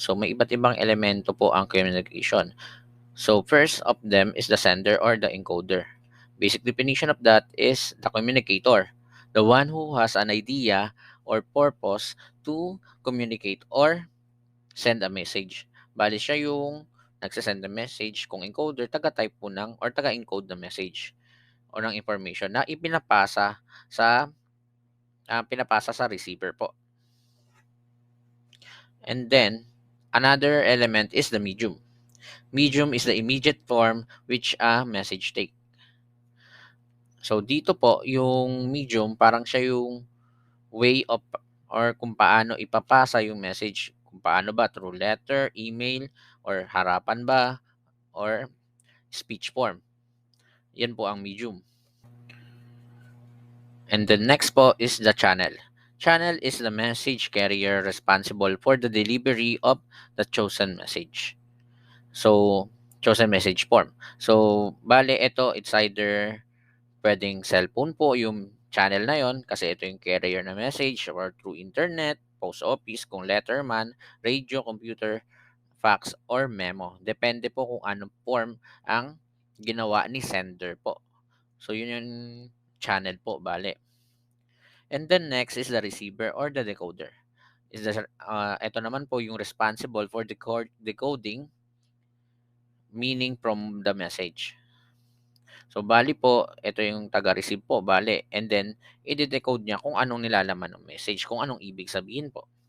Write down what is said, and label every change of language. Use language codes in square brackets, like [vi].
[en] So, [tl] may iba't ibang elemento po ang [en] communication. So, first of them is the sender or the encoder. Basic definition of that is the communicator, the one who has an idea or purpose to communicate or send a message. [tl] Bali siya yung nagsasend ng message, kung encoder, taga-type po ng or taga-encode ng message o ng information na pinapasa sa receiver po. [en] And then, another element is the medium. Medium is the immediate form which a message take. [tl] So, dito po, yung medium, parang siya yung way of or kung paano ipapasa yung message. Kung paano ba, through letter, email, or harapan ba, or speech form. Yan po ang medium. [en] And the next po is the channel. Channel is the message carrier responsible for the delivery of the chosen message. So, chosen message form. So, bale, it's either [tl] pwedeng cellphone po yung channel na yon kasi ito yung carrier na message [en] or through internet, post office, kung letter man, radio, computer, fax, or memo. [tl] Depende po kung anong form ang ginawa ni sender po. So, yun yung channel po, bale. [en] And then next is the receiver or the decoder. [tl] Ito naman po yung [en] responsible for decoding meaning from the message. [tl] So, bali po, ito yung taga-receive po, bali. And then, i-decode niya kung anong nilalaman ng message, kung anong ibig sabihin po.